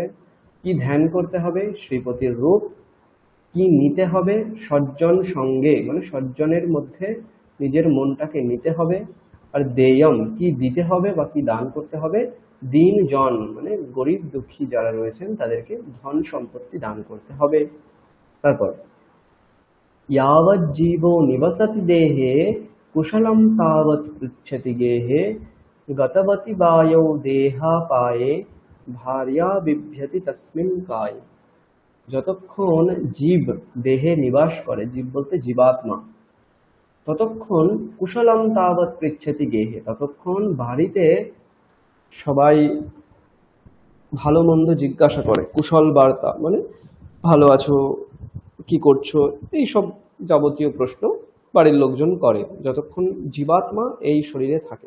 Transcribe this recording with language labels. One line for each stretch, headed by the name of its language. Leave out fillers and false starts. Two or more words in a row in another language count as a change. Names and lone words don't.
Bangla: কি ধ্যান করতে হবে? শ্রীপতির রূপ। কি নিতে হবে? সজ্জন সঙ্গে মানে সজ্জনের মধ্যে নিজের মনটাকে নিতে হবে। আর দেয়ম কি দিতে হবে বা কি দান করতে হবে? দীন জন মানে গরিব দুঃখী যারা রয়েছেন তাদেরকে ধন সম্পত্তি দান করতে হবে।
Sanskrit: তারপর यावत् जीवो निवसति देहे कुशलं तावत् पृच्छति गेहे गतवति वायौ देहापाये भार्या बिभ्यति तस्मिन् काये।
Bangla: যতক্ষণ জীব দেহে নিবাস করে, জীব বলতে জীবাত্মা, ততক্ষণ
Sanskrit: कुशलं तावत् पृच्छति गेहे,
Bangla: ততক্ষণ বাড়িতে সবাই ভালো মন্দ জিজ্ঞাসা করে। কুশল বার্তা মানে ভালো আছো, কি করছো, এইসব যাবতীয় প্রশ্ন বাড়ির লোকজন করে যতক্ষণ জীবাত্মা এই শরীরে থাকে।